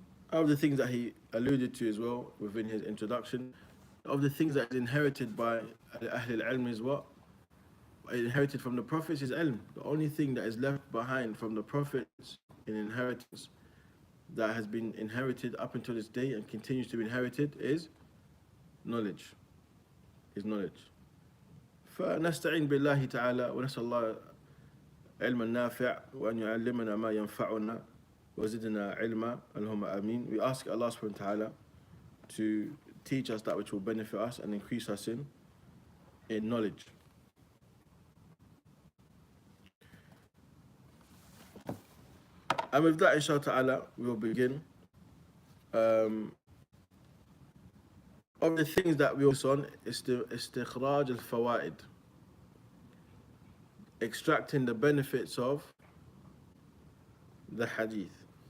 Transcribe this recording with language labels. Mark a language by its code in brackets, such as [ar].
[en] Of the things that he alluded to as well within his introduction, of the things that is inherited by Ahl al-Ilm is what? Inherited from the Prophets is ilm. The only thing that is left behind from the Prophets in inheritance that has been inherited up until this day and continues to be inherited is knowledge. [ar] فنستعين بالله تعالى ونسأل الله علما نافع وأن يعلمنا ما ينفعنا وزدنا علما اللهم آمين. [en] We ask Allah subhanahu wa ta'ala to teach us that which will benefit us and increase us in knowledge. And with that, inshallah ta'ala, we'll begin. Of the things that we focus on is the istikhraj al-fawaid, extracting the benefits of the hadith.